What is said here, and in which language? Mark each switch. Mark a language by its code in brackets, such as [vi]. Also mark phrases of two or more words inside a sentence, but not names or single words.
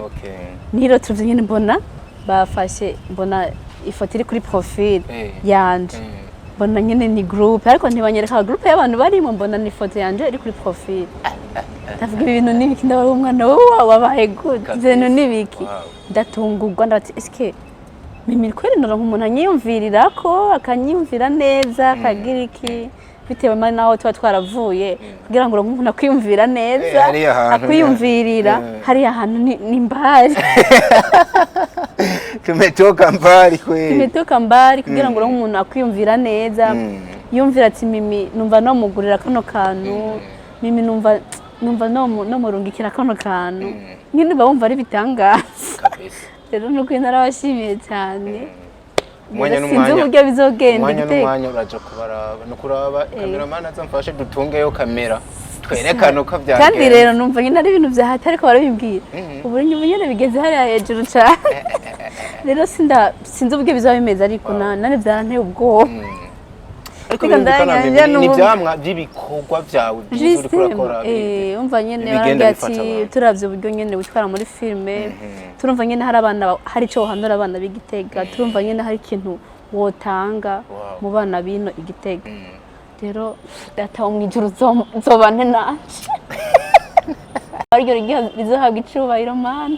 [rn] Niro tuvye nyene mbona bafashe mbona ifoto iri kuri profile yanje. Mbona nyene ni group ariko ntibanyereka group y'abantu barimo mbona ni ifoto yanje iri kuri profile. Ndavuga ibintu nibiki ndabara umwana wowe wabaye good. Ibintu nibiki ndatungurwa ndati SK [sw] Mimi kweri [rn] ndora nk'umuntu anyiyumvirira ko akanyiyumvira neza akagira iki bitewe naho tuba twaravuye kugira ngo umuntu akwiyumvira neza akwiyumvirira hariya hantu [sw] ni mbali tumetoka mbali kweli tumetoka mbali [rn] kugira ngo umuntu akwiyumvira neza yumvira ati mimi numva no mugurira kano kantu mimi numva no murungikira kano kantu nyine bumva ari bitangaza kabisa rero nuko narabashimiye cyane mwanya sinzi uburyo bizogenda mwanya uraje kubaraba no kuraba cameraman azamfashe dutungeyo kamera twerekana uko byagenze kandi rero numva nyine ari ibintu byahatari ariko barabimbwira ubu nyine bigeze hariya hejuru cyane rero sinzi uburyo bizaba bimeze ariko nane byaranteye ubwoba ariko ni byamwa by'ibikorwa byawe byiza uri kurakora umva nyine baragira ati turavye uburyo nyine witwara muri filme turumva nyine hari abana hari ico handura abana b'Igitega turumva nyine hari ikintu wotanga mu bana bino Igitega rero data wo mwijuru zobane nanje ariko rigiye bizohabwa icubahiro mana